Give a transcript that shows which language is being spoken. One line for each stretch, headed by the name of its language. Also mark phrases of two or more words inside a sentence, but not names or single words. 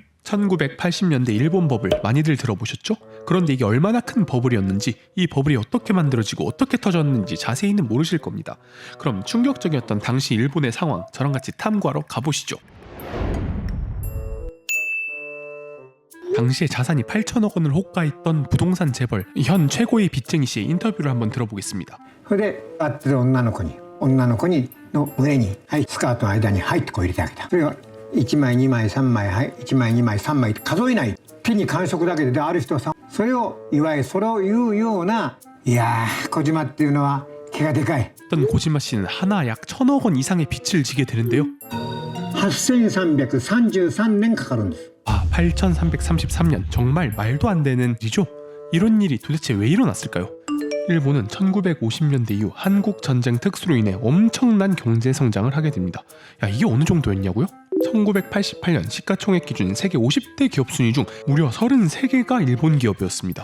Korean: 1980년대 일본 버블 많이들 들어보셨죠? 그런데 이게 얼마나 큰 버블이었는지, 이 버블이 어떻게 만들어지고 어떻게 터졌는지 자세히는 모르실 겁니다. 그럼 충격적이었던 당시 일본의 상황, 저랑 같이 탐구하러 가보시죠. 당시에 자산이 8천억 원을 호가했던 부동산 재벌 현 최고의 빚쟁이 씨의 인터뷰를 한번 들어보겠습니다.
Japanese: それで会ってる女の子にの上に、はい、スカートの間に「はい」ってこう入れてあげた。それを1枚2枚3枚、はい、1枚2枚3枚って数えない、手に感触だけで、ある人はさ、それをいわゆるそれを言うような、いやー小島っていうのは気がでかい。
Korean: 어떤 고지마 씨는 하나 약 1,000억 원 이상의 빚을 지게 되는데요.
Japanese: 8333 年かかるんです。
Korean: 8333년, 정말 말도 안 되는 일이죠. 이런 일이 도대체 왜 일어났을까요? 일본은 1950년대 이후 한국 전쟁 특수로 인해 엄청난 경제 성장을 하게 됩니다. 야, 이게 어느 정도였냐고요? 1988년 시가총액 기준 세계 50대 기업 순위 중 무려 33개가 일본 기업이었습니다.